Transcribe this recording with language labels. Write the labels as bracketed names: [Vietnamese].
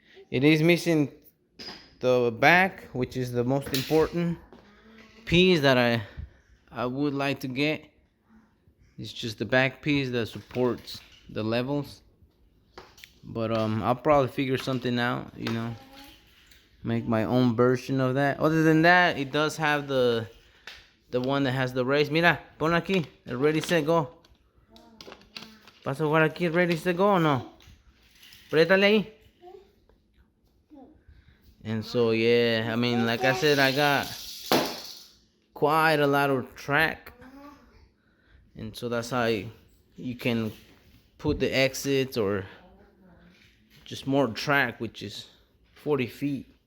[English] It is missing the back, which is the most important piece that I would like to get. It's just the back piece that supports the levels. But I'll probably figure something out, you know, make my own version of that. Other than that, it does have the one that has the race. [Spanish] Mira, pon aquí, el ready set go. ¿Vas a jugar aquí el ready set go o no? Prétale ahí. [English] And so yeah, I mean, like I said, I got quite a lot of track, and so that's how you can put the exits or just more track, which is 40 feet.